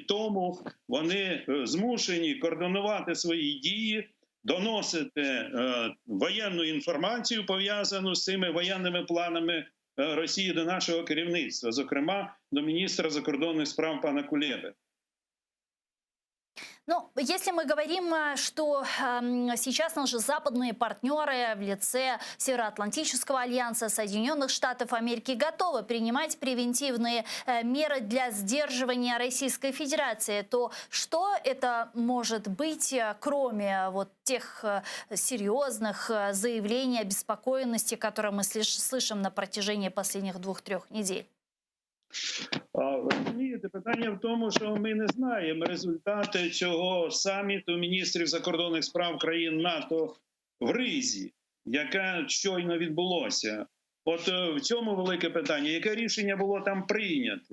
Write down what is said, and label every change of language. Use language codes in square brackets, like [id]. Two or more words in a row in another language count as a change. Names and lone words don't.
[uk] Тому вони змушені координувати свої дії, доносити воєнну інформацію, пов'язану з цими воєнними планами Росії до нашого керівництва, зокрема до міністра закордонних справ пана Кулеби. Ну, [ru] если мы говорим, что сейчас наши западные партнеры в лице Североатлантического альянса, Соединенных Штатов Америки готовы принимать превентивные меры для сдерживания Российской Федерации, то что это может быть, кроме вот тех серьезных заявлений, обеспокоенности, которые мы слышим на протяжении последних 2-3 недель? [uk] Розумієте, питання в тому, що ми не знаємо результати цього саміту міністрів закордонних справ країн НАТО в Ризі, яке щойно відбулося. От в цьому велике питання, яке рішення було там прийнято.